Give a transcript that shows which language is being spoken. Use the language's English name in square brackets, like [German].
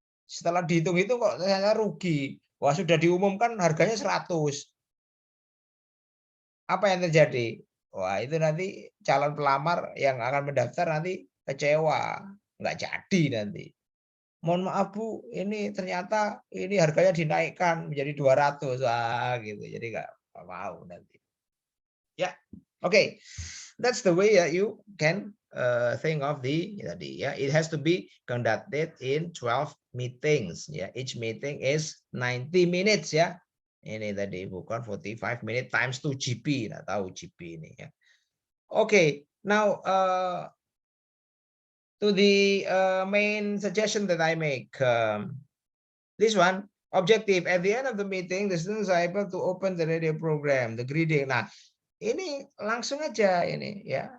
[Indonesian] Setelah dihitung-hitung kok ternyata rugi. Wah, sudah diumumkan harganya 100. Apa yang terjadi? Wah, itu nanti calon pelamar yang akan mendaftar nanti kecewa, nggak jadi nanti. Mohon maaf Bu, ini ternyata ini harganya dinaikkan menjadi 200. Wah, gitu. Jadi nggak mau nanti. Ya, oke. [English] That's the way you can think of [Indonesian] tadi ya. [English] It has to be conducted in 12 meetings ya. Each meeting is 90 minutes ya. [Indonesian] Ini tadi bukan [English] 45 minutes times 2 GP. [Indonesian] Nggak tahu GP ini ya. [English] Okay, now to the main suggestion that I make. This one, objective. At the end of the meeting, the students are able to open the radio program, the greeting. [Indonesian] Nah, ini langsung aja ini ya.